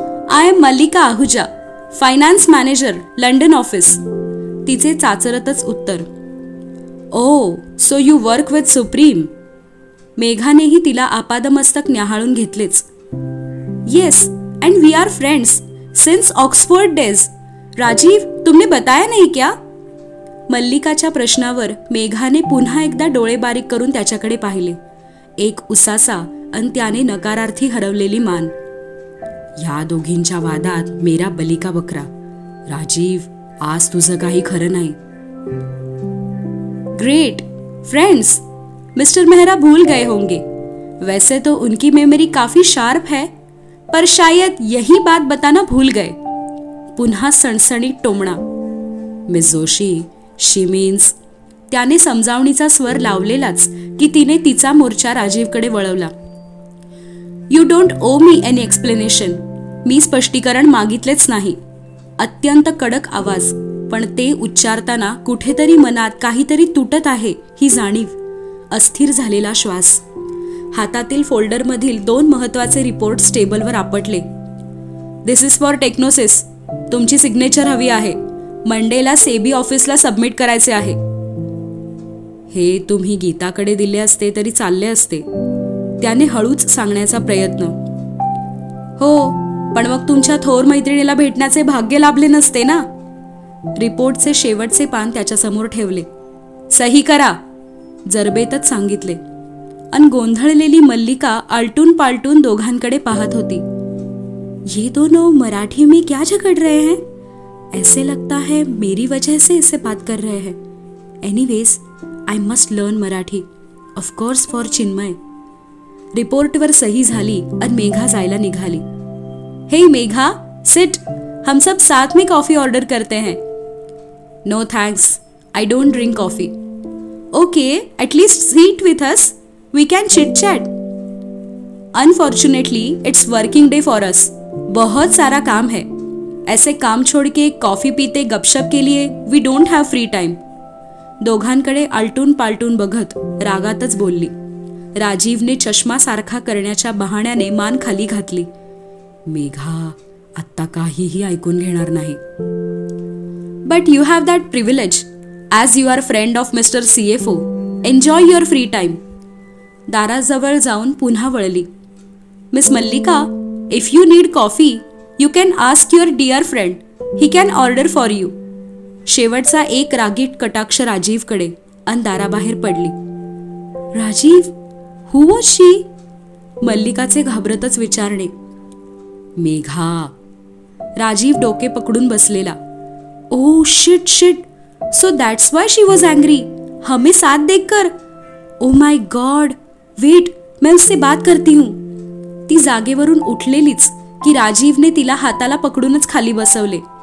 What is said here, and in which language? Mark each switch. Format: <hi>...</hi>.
<en>I am Mallika Ahuja, finance manager, London office.</en> <mr>तिचे चाचरतच उत्तर.</mr> <en>Oh, so you work with Supreme.</en> <mr>मेघानेही तिला आपादमस्तक न्याहाळून घेतलेच.</mr> <en>Yes, and we are friends since Oxford days.</en> <hi>Rajiv, तुमने बताया नहीं क्या?</hi> <mr>मल्लिकाच्या प्रश्नावर मेघाने पुन्हा एकदा डोळे बारीक करून त्याच्याकडे पाहिले. एक उसासा आणि त्याने नकारार्थी हरवलेली मान. या दोघींच्या वादात</mr> <hi>मेरा बली का बकरा.</hi> <mr>राजीव, आज तुझं काही खरं नाही.</mr> <hi>ग्रेट फ्रेंड्स, मिस्टर मेहरा भूल गए होंगे. वैसे तो उनकी मेमोरी काफी शार्प है, पर शायद यही बात बताना भूल गए.</hi> <mr>पुन्हा सणसणीत टोमणा. मिस जोशी,</mr> <en>She means.</en> <mr>त्याने समजावणीचा स्वर लावलेलाच की तिने तिचा मोर्चा राजीवकडे वळवला.</mr> <en>You don't owe me any explanation.</en> <mr>मी स्पष्टीकरण मागितलेच नाही. अत्यंत कडक आवाज, पण ते उच्चारताना कुठेतरी मनात काहीतरी तुटत आहे ही जाणीव. अस्थिर झालेला श्वास. हातातील फोल्डरमधील 2 महत्वाचे रिपोर्ट्स टेबलवर आपटले.</mr> <en>This is for Technosys.</en> <mr>तुमची सिग्नेचर हवी आहे. मंडेला सेबी ऑफिसला सबमिट करायचे आहे. हे तुम्ही गीताकडे दिले असते तरी चालले असते, त्याने हळूच सांगण्याचा प्रयत्न. हो, पण मग तुमच्या थोर मैत्रिणीला भेटण्याचे भाग्य लाभले नसते ना. रिपोर्टचे शेवटचे पान त्याच्यासमोर ठेवले. सही करा, जरबेतच सांगितले. अन गोंधळलेली मल्लिका आलटून पालटून दोघांकडे पाहत होती.</mr> <hi>ये दोनों मराठी में क्या झगड़ रहे हैं? ऐसे लगता है मेरी वजह से इससे बात कर रहे हैं.</hi> <en>Anyways, I must learn Marathi. Of course for Chinmay.</en> <mr>रिपोर्टवर सही झाली आणि मेघा जायला निघाली.</mr> <en>हे मेघा, सिट.</en> <hi>हम सब साथ में कॉफी ऑर्डर करते हैं.</hi> <en>No thanks, I don't drink coffee. Okay, at least sit with us. We can chit chat. Unfortunately it's working day for us.</en> <hi>बहुत सारा काम है. ऐसे काम छोड़ के कॉफी पीते गपशप के लिए</hi> <en>We don't have free time.</en> <mr>दोघांकडे आलटून पालटून बघत रागातच बोलली. राजीवने चष्मा सारखा करण्याच्या बहाण्याने मान खाली घातली.</mr> <en>Megha,</en> <mr>आत्ता काहीही ऐकून घेणार नाही.</mr> <en>But you have that privilege as you are friend of mister CFO. Enjoy your free time.</en> <mr>दाराजवळ जाऊन पुन्हा वळली.</mr> <en>Miss Mallika, if you need coffee you can ask your dear friend. He can order for you.</en> <mr>शेवटचा एक रागीट कटाक्ष राजीवकडे आणि दाराबाहेर पडली.</mr> <en>Rajiv, who was she?</en> <mr>मल्लिकाचे घाबरतच विचारणे.</mr> <en>Megha.</en> <mr>राजीव डोके पकडून बसलेला.</mr> <en>Oh shit shit. So that's why she was angry.</en> <hi>हमें साथ देखकर.</hi> <en>Oh my god.</en> <hi>वेट, मैं उससे बात करती हूँ.</hi> <mr>ती जागेवरून उठलेलीच की राजीवने तिला हाताला पकडूनच खाली बसवले.</mr>